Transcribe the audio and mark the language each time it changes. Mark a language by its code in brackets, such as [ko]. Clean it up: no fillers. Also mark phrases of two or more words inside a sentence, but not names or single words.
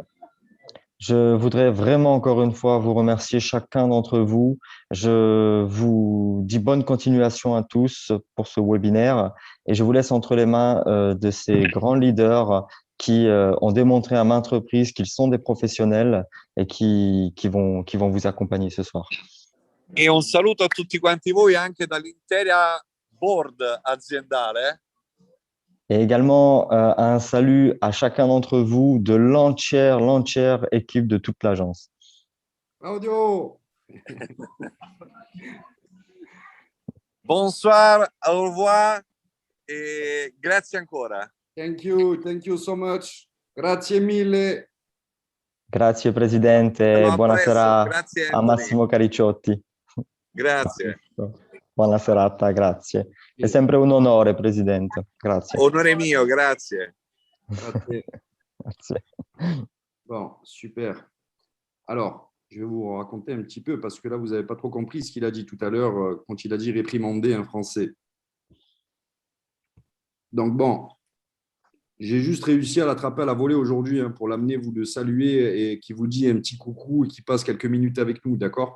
[fr] Je voudrais vraiment encore une fois vous remercier chacun d'entre vous. Je vous dis bonne continuation à tous pour ce webinaire et je vous laisse entre les mains de ces grands leaders qui ont démontré à maintes reprises qu'ils sont des professionnels et qui vont vous accompagner ce soir. [it] E un saluto a tutti quanti voi anche dall'intera board aziendale. [fr] Et également un salut à chacun d'entre vous de l'entière équipe de toute l'agence. Claudio! Bonsoir, au revoir [it] e grazie ancora. [en] Thank you so much. [it] Grazie mille. Grazie Presidente, buonasera grazie, a Massimo Cariciotti. Grazie. Buona serata, grazie. È sempre un onore, Presidente. Grazie. Onore mio, grazie. Grazie. Grazie. [fr] Bon, super. Alors, je vais vous raconter un petit peu parce que là, vous n'avez pas trop compris ce qu'il a dit tout à l'heure quand il a dit réprimander un Français. Donc, bon, j'ai juste réussi à l'attraper à la volée aujourd'hui pour l'amener, vous le saluer et qui vous dit un petit coucou et qui passe quelques minutes avec nous, d'accord?